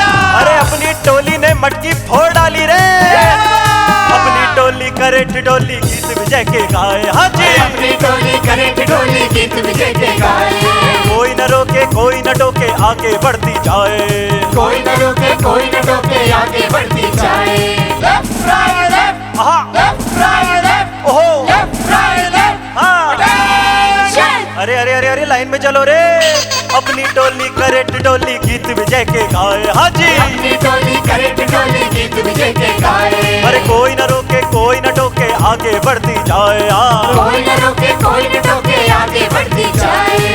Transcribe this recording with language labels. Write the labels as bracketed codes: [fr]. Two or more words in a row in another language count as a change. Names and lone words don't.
[hi] अरे अपनी टोली ने मटकी फोड़ डाली रे। अपनी टोली करे ठिठोली गीत विजय के गाए। हाँ जी, अपनी टोली करे ठिठोली गीत विजय के गाए। कोई न रोके कोई न टोके आगे बढ़ती जाए। कोई न रोके कोई न टोके आगे बढ़ती जाए। [en] left right left, आहा, left right left, ओहो, left right left. [hi] हाँ। अरे अरे अरे अरे लाइन में चलो रे, अपनी टोली करे टोली गीत विजय के गाए। हाँ जी, अपनी टोली करे टोली गीत विजय के गाए। अरे कोई न रोके कोई न टोके आगे बढ़ती जाए। हाँ, कोई न रोके कोई न टोके आगे बढ़ती जाए।